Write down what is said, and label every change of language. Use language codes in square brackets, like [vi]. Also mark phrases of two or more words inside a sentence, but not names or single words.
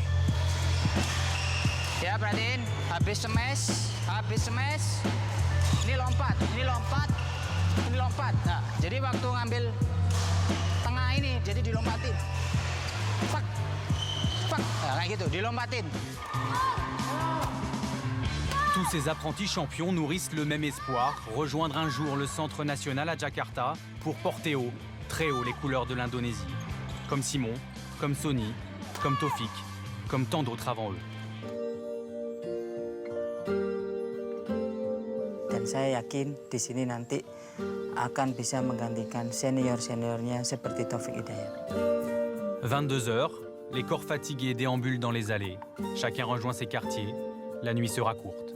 [id] Ya perhatiin, habis smash, ini lompat, ini lompat. Nah, jadi waktu ngambil tengah ini, jadi dilompatin. Fak, nah, kayak gitu, dilompatin. [fr] Tous ces apprentis champions nourrissent le même espoir, rejoindre un jour le centre national à Jakarta pour porter haut, très haut les couleurs de l'Indonésie. Comme Simon, comme Sony, comme Taufik, comme tant d'autres avant eux. [id] Dan saya yakin di sini nanti akan bisa menggantikan senior-seniornya seperti Taufik Hidayat. [fr] 22 heures, les corps fatigués déambulent dans les allées. Chacun rejoint ses quartiers. La nuit sera courte.